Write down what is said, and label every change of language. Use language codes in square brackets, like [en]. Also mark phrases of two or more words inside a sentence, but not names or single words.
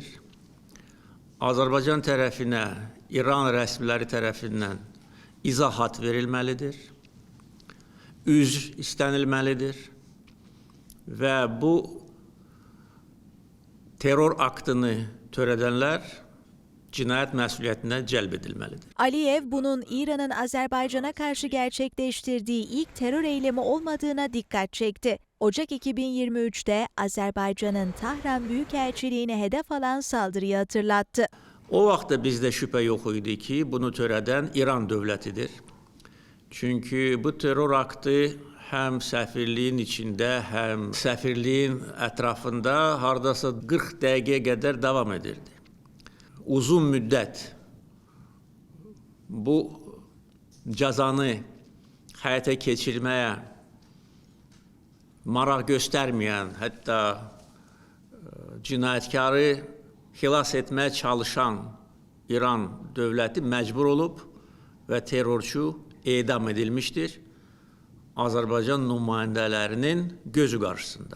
[az] Azərbaycan tərəfinə İran rəsmiləri tərəfindən izahat verilməlidir. Üzr istənilməlidir və bu terror aktını törədənlər cinayet məsuliyyətinə cəlb edilməlidir. [tr] Aliyev bunun İran'ın Azerbaycan'a karşı gerçekleştirdiği ilk terör eylemi olmadığına dikkat çekti. Ocak 2023'te Azerbaycan'ın Tahran Büyükelçiliğine hedef alan saldırıyı hatırlattı. [az] O vaxt da bizdə şübhə yox idi ki, bunu törədən İran dövlətidir. Çünki bu terror aktı həm səfirliyin içində, həm səfirliyin ətrafında hardasa 40 dəqiqəyə qədər davam edirdi. Uzun müddət bu cəzanı həyata keçirməyə maraq göstərməyən, hətta cinayətkarı xilas etməyə çalışan İran dövləti məcbur olub və terrorçu edam edilmişdir Azərbaycan nümayəndələrinin gözü qarşısında.